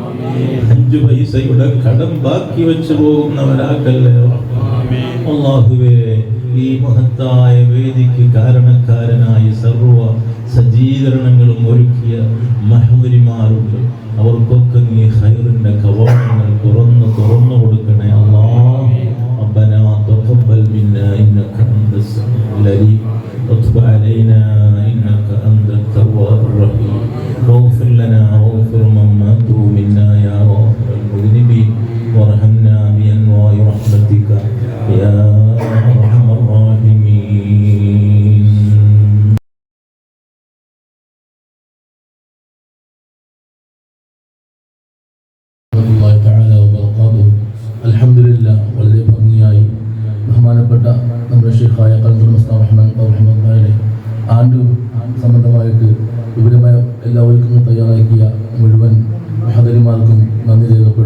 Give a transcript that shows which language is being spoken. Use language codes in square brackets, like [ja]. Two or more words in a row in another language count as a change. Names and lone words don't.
[ml] 5 പൈസയുടെ കടം ബാക്കി വെച്ച് പോകുന്നവരാക്കല്ലേ അല്ലാഹുവേ. ഈ മഹത്തായ വേദിക്ക് കാരണക്കാരനായി സർവ്വ സജ്ജീകരണങ്ങളും ഒരുക്കിയ മഹദരിമാരുണ്ട്. അവർക്കൊക്കെ നീ ഖൈറിന്റെ കവാടങ്ങൾ തുറന്നു കൊടുക്കണേ അല്ലാഹ്. [ar] ربنا تقبل منا إنك أنت السميع العليم وتب علينا إنك أنت التواب الرحيم واغفر لنا واغفر من ماتوا منا يا غافر المذنبين وارحمنا بأنواع رحمتك يا أرحم الراحمين. [ml] അൽഹംദുലില്ലാ, വളരെ ഭംഗിയായി ബഹുമാനപ്പെട്ട നമ്മുടെ ഷെയ്ഖായ ഖൽദുൽ മുസ്തഫ റഹ്മത്തുള്ളാഹി ആണ്ട് സംബന്ധമായിട്ട് വിപുലമായ എല്ലാ ഒരുക്കങ്ങളും തയ്യാറാക്കിയ മുഴുവൻ മുഹദ്ദിരിമാർക്കും നന്ദി രേഖപ്പെടുത്തുന്നു.